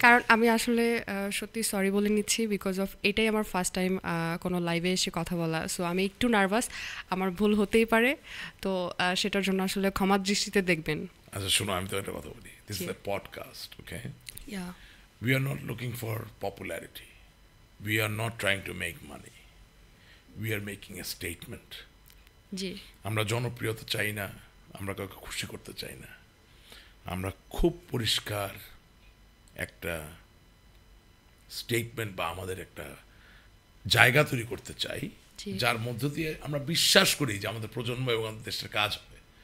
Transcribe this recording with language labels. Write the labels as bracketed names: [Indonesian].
[Bangla] কারণ আমি আসলে সত্যি সরি বলে নিচ্ছি, [English] because of [Bangla] এটাই আমার ফার্স্ট টাইম কোনো লাইভে এসে কথা বলা। সো আমি একটু নার্ভাস, আমার ভুল হতেই পারে। তো সেটার জন্য আসলে ক্ষমার দৃষ্টিতে দেখবেন। আচ্ছা শোনো, আমি তো একটা কথা বলি, [English] this is a podcast, [Bangla] okay? Yeah. [English] We are not looking for popularity. We are not trying to make money. We are making a statement. জি [Bangla] আমরা জনপ্রিয়তা চাই না, আমরা কাউকে খুশি করতে চাই না, আমরা খুব পরিষ্কার একটা স্টেটমেন্ট বা আমাদের একটা জায়গা তৈরি করতে চাই, জি। যার মধ্য দিয়ে আমরা বিশ্বাস করি যে আমাদের প্রজন্ম এবং আমাদের দেশের কাজ হবে।